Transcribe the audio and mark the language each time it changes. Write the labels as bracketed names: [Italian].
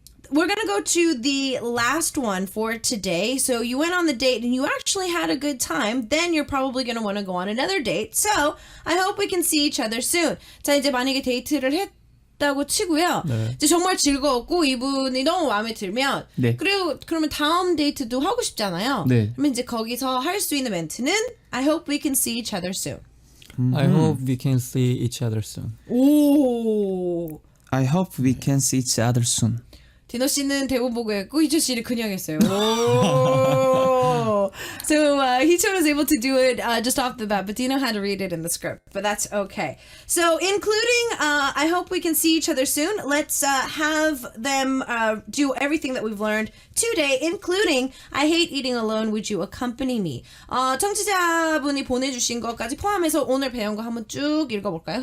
[English] We're going to go to the last one for today. So you went on the date and you actually had a good time. Then you're probably going to want to go on another date. So I hope we can see each other soon. [Korean] 자, 이제 만약에 데이트를 했다고 치고요. 네. 이제 정말 즐거웠고 이분이 너무 마음에 들면 네. 그리고 그러면 다음 데이트도 하고 싶잖아요. 네. 그러면 이제 거기서 할 수 있는 멘트는 [English] I hope we can see each other soon. I hope we can see each other soon. [Korean] 오. [English] I hope we can see each other soon. [Korean] 디노 씨는 대본 보고 했고 희철 씨는 그냥 했어요. 오. [English] So Hicho was able to do it just off the bat, but Dino had to read it in the script. But that's okay. So including I hope we can see each other soon. Let's have them do everything that we've learned today, including I hate eating alone. Would you accompany me? [Korean] 청취자분이 보내주신 것까지 포함해서 오늘 배운 거 한번 쭉 읽어볼까요?